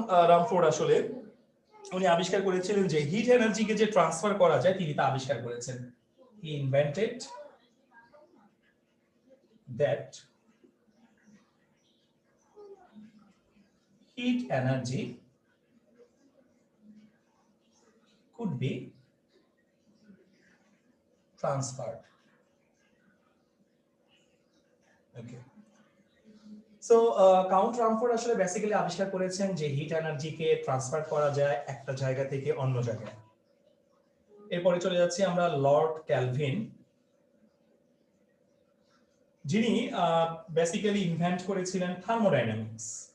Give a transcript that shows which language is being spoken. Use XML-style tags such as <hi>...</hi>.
<bn>Rumford আসলে উনি আবিষ্কার করেছিলেন যে হিট এনার্জিকে যে ট্রান্সফার করা যায়, তিনি তা আবিষ্কার করেছেন।</bn> <en>He invented that heat energy could be transferred. Okay.</en> <bn>So count Rumford আসলে বেসিক্যালি আবিষ্কার করেছেন যে হিট এনার্জিকে ট্রান্সফার করা যায় একটা জায়গা থেকে অন্য জায়গায়। এরপরে চলে যাচ্ছি আমরা লর্ড ক্যালভিন, যিনি বেসিক্যালি ইনভেন্ট করেছিলেন থার্মোডাইনামিক্স।</bn>